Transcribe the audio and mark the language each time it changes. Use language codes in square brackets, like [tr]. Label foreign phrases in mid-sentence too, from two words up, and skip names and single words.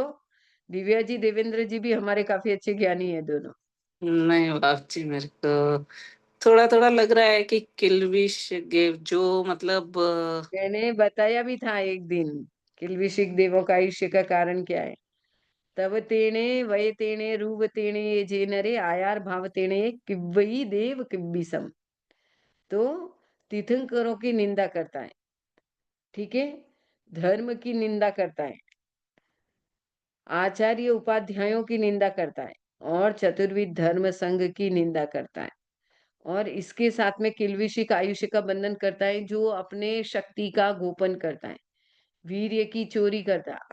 [hi] दिव्या जी, देवेंद्र जी भी हमारे काफी अच्छे ज्ञानी है दोनों। नहीं बाप जी, मेरे को थोड़ा थोड़ा लग रहा है कि किल्विश गेव जो मतलब मैंने बताया भी था एक दिन, किल्विशिक देवों का आयुष्य का कारण क्या है। [pra] तब तेणे वय तेणे रूप तेणे ये जे नरे आयार भाव तेणे किव्वई देव किव्विसम। [hi] तो तीर्थंकरों की निंदा करता है, ठीक है, धर्म की निंदा करता है, आचार्य उपाध्यायों की निंदा करता है, और चतुर्विध धर्म संघ की निंदा करता है। और इसके साथ में किल्विशिक आयुष्य का बंधन करता है, जो अपने शक्ति का गोपन करता है, वीर्य की चोरी करता है।